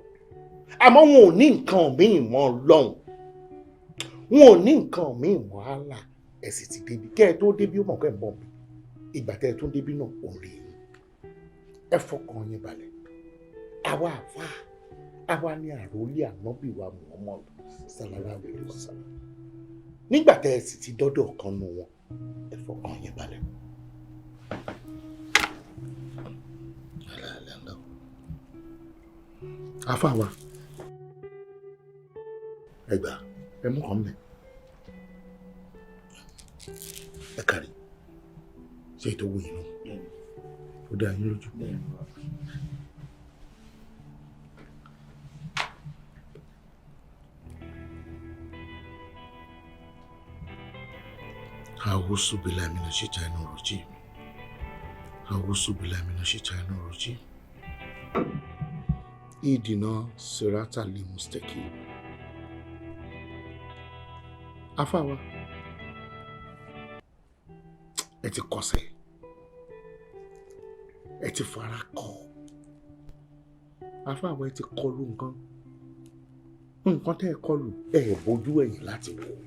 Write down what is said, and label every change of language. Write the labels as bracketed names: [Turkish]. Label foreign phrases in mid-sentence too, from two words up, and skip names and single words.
[Yoruba] Àmọ́ wọn ò ní nǹkan míì mọ́ lọ́hùn. Wọn ò ní nǹkan míì mọ́ àlà. Ẹ sì ti débi. Kẹ́ ẹ tó débi ó mọ̀ kẹ́ ẹ mọ̀ mi. Ìgbà tẹ́ ẹ tó débi náà ò rí yín. Ẹ fọkàn yín balẹ̀. Àwa àfáà. Àwa ni àròlé ànábì wa Muhammad [Arabic] صلى الله عليه وسلم. [Yoruba] Nígbà tẹ́ ẹ sì ti dọ́dọ̀ kan nù wọn, ẹ fọkàn yín balẹ̀. Àfáà wa, ẹ gbà ẹ mú kàn mẹ́. Ẹ kárí, ṣé ètò owó yìí nù? Ó dá yín lójú. [Arabic] أعوذ بالله من الشيطان الرجيم أعوذ بالله من الشيطان الرجيم اهدنا الصراط المستقيم. [Yoruba] Àfáà wa, ẹ ti kọsẹ̀, ẹ ti fara kọ. Àfáà wa, ẹ ti kọlu nǹkan tẹ́ ẹ kọlu ẹ bójú ẹ̀yìn láti wò ó.